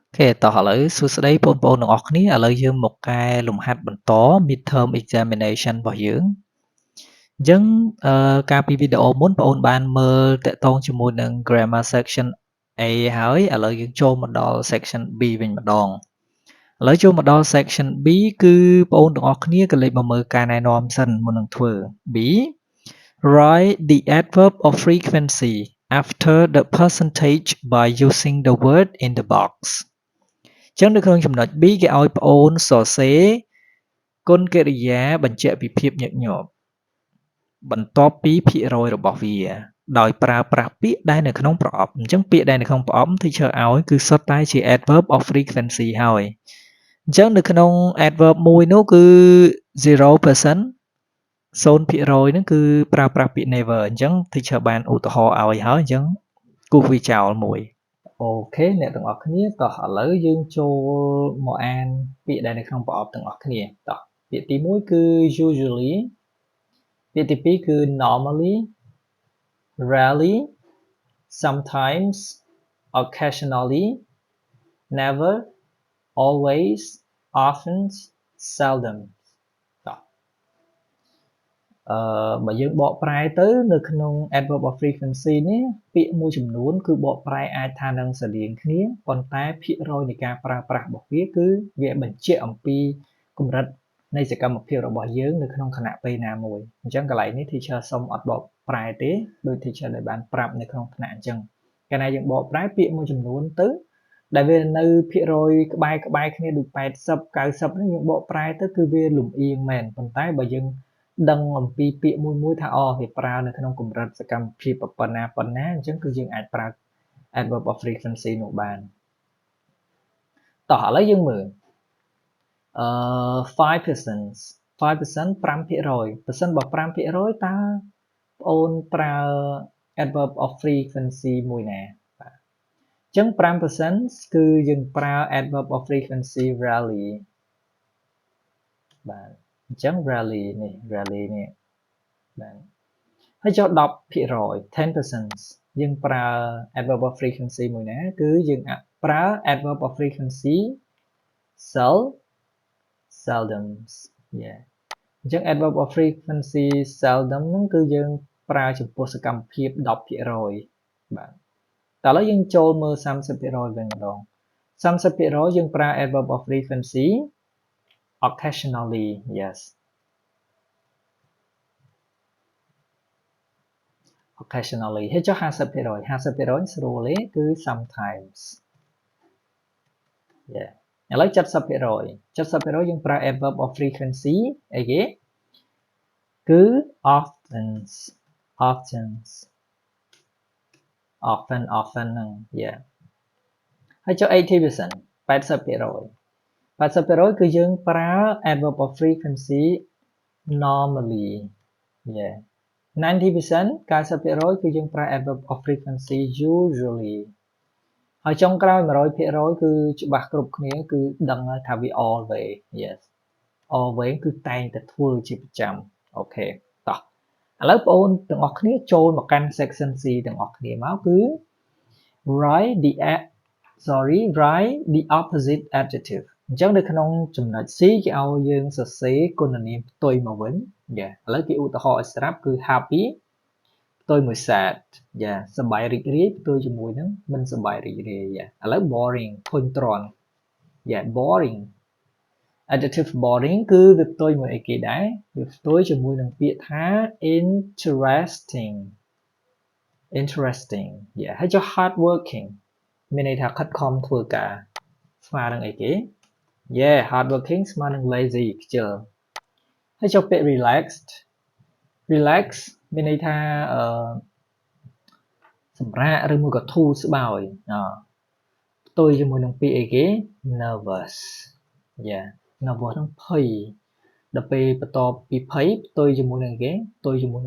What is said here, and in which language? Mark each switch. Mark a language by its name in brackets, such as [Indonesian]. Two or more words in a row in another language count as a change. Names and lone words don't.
[Khmer] តោះឥឡូវសួស្តីបងប្អូនទាំងអស់គ្នាឥឡូវយើងមកកែលំហាត់បន្ត [English] midterm examination [Khmer] របស់យើងអញ្ចឹងកាលពីវីដេអូមុនបងប្អូនបានមើលតាក់ទងជាមួយនឹង [English] grammar section A [Khmer] ហើយឥឡូវយើងចូលមកដល់ [English] section B [Khmer] វិញម្ដងឥឡូវចូលមក ដល់ [English] section B [Khmer] គឺបងប្អូនទាំងអស់គ្នាក៏លេចមកមើលការណែនាំសិនមុននឹងធ្វើ [English] B write the adverb of frequency after the percentage by using the word in the box [Khmer] ចឹងនៅក្នុងចំណុច B គេឲ្យបងអូនសរសេរគុណកិរិយាបញ្ជាក់ពីភាពញឹកញាប់បន្ទាប់ពីភាគរយរបស់វាដោយប្រើប្រា ស់ពាក្យដែលនៅក្នុងប្រអប់អញ្ចឹងពាក្យដែលនៅក្នុងប្រអប់ teacher ឲ្យគឺសុទ្ធតែជា [English] adverb of frequency [Khmer] ហើយអញ្ចឹងនៅក្នុង adverb មួយនោះគឺ 0% 0% ហ្នឹងគឺប្រើប្រាស់ពាក្យ never អញ្ចឹង teacher បានឧទាហរណ៍ឲ្យហើយអញ្ចឹងគូសវាចោលមួយអូខេអ្នកទាំងអស់គ្នាតោះឥឡូវយើងចូលមកអានពាក្យដែលនៅក្នុងប្រអប់ទាំងអស់គ្នាតោះពាក្យទី1គឺ usually ពាក្យទី2គឺ [English] normally rarely sometimes occasionally never always often seldom [Khmer] បើយើងបកប្រែទៅនៅក្នុង [English] adverb of frequency [Khmer] នេះពាក្យមួយចំនួនគឺបកប្រែអាចថានឹងស្រដៀងគ្នាប៉ុន្តែភាគរយនៃការប្រើប្រាស់របស់វាគឺវាបញ្ជាក់អំ ពីកម្រិតនៃសកម្មភាពរបស់យើងនៅក្នុងគណៈពេលណាមួយអញ្ចឹងកន្លែងនេះ teacher សុំអត់បកប្រែទេដោយ teacher ដែលបានប្រាប់នៅក្នុង ថ្នាក់អញ្ចឹងកាលណាយើងបកប្រែពាក្យមួយចំនួនទៅដែលវានៅភាគរយក្បែរគ្នាដូច80 90នេះយើងបកប្រែទៅគឺវាលំអៀងមែនប៉ុន្តែបើយើងដឹងអំពីពាក្យមួយថាវាប្រើនៅក្នុងកម្រិតសកម្មភាពប៉ុណ្ណាអញ្ចឹងគឺយើងអាចប្រើ [English] adverb of frequency [Khmer] នោះបានតោះឥឡូវយើងមើល 5% 5% 5%ប្រសិនបើ 5% តើបងអូនប្រើ [English] adverb of frequency [Khmer] មួយណាបាទអញ្ចឹង 5% គឺយើងប្រើ [English] adverb of frequency rarely [Khmer] បាទអញ្ចឹង rarely នេះបាទហើយចុះ 10% 10% យើងប្រើ [English] adverb of frequency [Khmer] មួយណាគឺយើងប្រើ [English] adverb of frequency [Khmer] seldom អញ្ចឹង [English] adverb of frequency seldom [Khmer] ហ្នឹងគឺយើងប្រើចំពោះសកម្មភាព 10% បាទតែឥឡូវយើងចូលមើល 30% វិញម្ដង 30% យើងប្រើ [English] adverb of frequency occasionally occasionally [Khmer] ហើយចុះ 50% 50% ស្រួលទេគឺ sometimes ឥឡូវ 70% 70% យើងប្រើ [English] adverb of frequency [Khmer] អីគេគឺ often ហ្នឹងហើយចុះ 80% 80% គឺយើងប្រើ [English] adverb of frequency normally [Khmer] 90% 90% គឺយើងប្រើ [English] adverb of frequency usually [Khmer] ហើយចុងក្រោយ 100% គឺច្បាស់គ្រប់គ្នាគឺដឹងថាវា always គឺតែងតែធ្វើជាប្រចាំអូខេតោះឥឡូវបងប្អូនទាំងអស់គ្នាចូលមកកាន់ [English] section C [Khmer] ទាំងអស់គ្នាមកគឺ write [English] the opposite adjective [Khmer] អញ្ចឹងនៅក្នុងចំណុច C គេឲ្យយើងសរសេរគុណនាមផ្ទុយមកវិញឥឡូវគេឧទាហរណ៍ឲ្យស្រាប់គឺ happy ផ្ទុយមួយ sad សប្បាយរីករាយផ្ទុយជាមួយនឹងមិនសប្បាយរីករាយឥឡូវ boring ធុញទ្រាន់ [English] boring adjective boring [Khmer] គឺវាផ្ទុយមួយអីគេដែរវាផ្ទុយជាមួយនឹងពាក្យថា interesting ហើយចុះ [English] hard working [Khmer] មានន័យថាខិតខំធ្វើការស្មើនឹងអីគេ [English] hard working [Khmer] ស្មើនឹង lazy ខ្ជិលហើយចុះពាក្យ relax មានន័យថា សម្រាកឬមួយក៏ធូរស្បើយផ្ទុយជាមួយនឹងពាក្យអីគេ nervous ហ្នឹងភ័យដល់ពេលបន្ទាប់ពីភ័យផ្ទុយជាមួយនឹងគេផ្ទុយជាមួយ